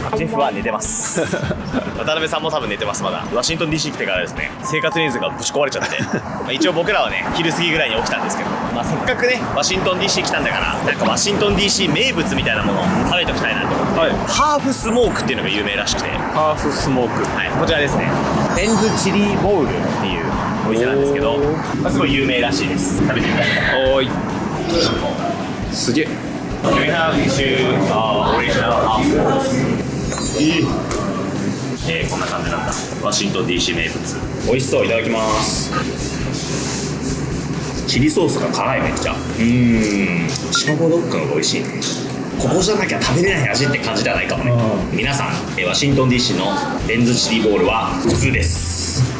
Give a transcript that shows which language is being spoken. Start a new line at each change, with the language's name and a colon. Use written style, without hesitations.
Japanese: ジェフは寝てます渡辺さんも多分寝てます。まだワシントン DC 来てからですね、生活リズムがぶち壊れちゃってまあ一応僕らはね昼過ぎぐらいに起きたんですけど、まあ、せっかくねワシントン DC 来たんだから、なんかワシントン DC 名物みたいなものを食べておきたいなと思って、はい。ハーフスモークっていうのが有名らしくて、ハーフスモーク。はい、こちらですね、ベンズチリボウルっていうお店なんですけど、まあ、すごい有名らしいです。食べてみたいと思います。おーい。すげえ。
English: Do we have two original half balls?
Japanese: こんな感じなんだ。ワシントン DC 名物。美味しそう、いただきます。チリソースが辛い、めっちゃ。シカゴドッグの方が美味しいね。ここじゃなきゃ食べれない味って感じではないかもね。皆さん、ワシントン DC のベンズチリボールは普通です。